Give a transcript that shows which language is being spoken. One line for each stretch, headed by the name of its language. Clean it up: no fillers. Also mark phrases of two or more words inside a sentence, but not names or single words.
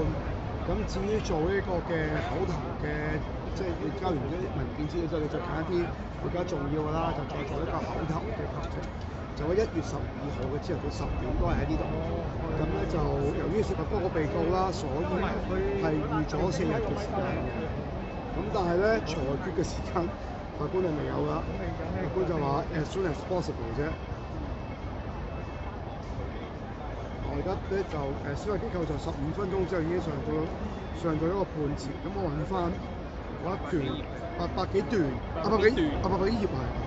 Cantonese: 咁至於做呢個嘅口頭嘅，即係你交完嗰啲文件資料之後，你再揀一啲比較重要嘅啦，就再做一個口頭嘅求情。就喺1月12號嘅朝頭早10點都係喺呢度。咁咧就由於涉及多個被告啦，所以係預咗4日嘅時間嘅。咁但係咧裁決嘅時間，法官就未有啦。法官就話
English: as soon as possible
Cantonese: 啫。我而家咧就司法機構就15分鐘之後已經上到一個判詞，咁我揾翻嗰一段800幾段，800幾頁係。